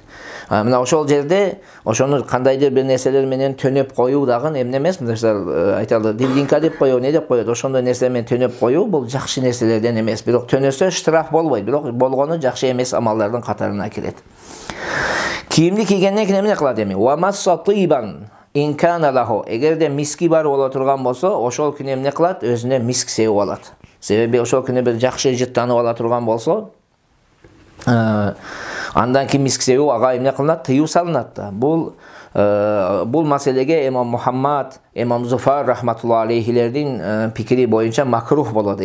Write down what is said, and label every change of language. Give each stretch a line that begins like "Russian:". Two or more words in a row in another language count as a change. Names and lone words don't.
Kyrgyz: Мына ошол жерде ошону кандайдыр бир нерселер менен төнөп коюу дагы эмне эмес, мисалы айталы дилдинка деп коет, не деп коет, ошондой нерсе менен төнөп коюу бул жакшы нерселерден эмес. Бирок төнөсө штраф болбойт, бирок болгону жакшы эмес амалдардын катарына кирет. Кийимди кийгенден кийин эмне кылат эми?
Arabic: ومس طيبا إن كان له.
Kyrgyz: Эгерде миски бар боло турган болсо, ошол күнү эмне кылат? Өзүнө миск себип алат. Себеби ошол күнү бир жакшы жыттанып ала турган болсо, андан кийин миск себип ага эмне кылынат? Тыюу салынат да. Бул маселеге Имам Мухаммад, Имам Зуфар
Arabic: رحمة الله عليه
Kyrgyz: пикири боюнча макрух болот.